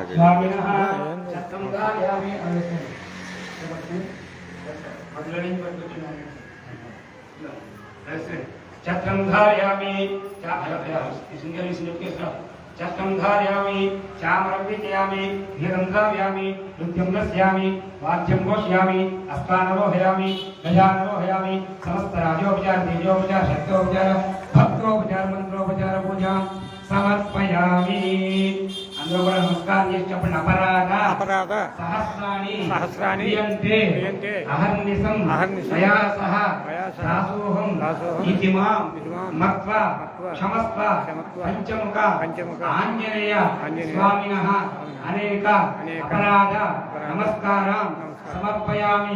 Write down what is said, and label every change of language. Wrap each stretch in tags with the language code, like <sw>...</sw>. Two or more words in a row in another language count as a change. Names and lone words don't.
<sa>चत्तंगायामि चत्रं धारयामि चक्रं धारयामि चामरं विचयामि धीरं धारयामि नृत्यं रचयामि वाद्यं घोषयामि अस्तानरोहयामि गजानरोहयामि समस्त राजोपचार तेजोपचार शक्तोपचार भक्तोपचार मंत्रोपचार पूजा समर्पयामि अंदर</sa> <te>కూడా నమస్కారం చేసి చెప్పండి</te> <sa>అపరాధ సహస్రాణి క్రియంతే అహర్నిశం ప్రయాసః దాసోహం ఇతిమాం మత్వా క్షమస్వ పంచముఖ ఆంజనేయ స్వామినః అనేక అపరాధ నమస్కారం సమర్పయామి</sa>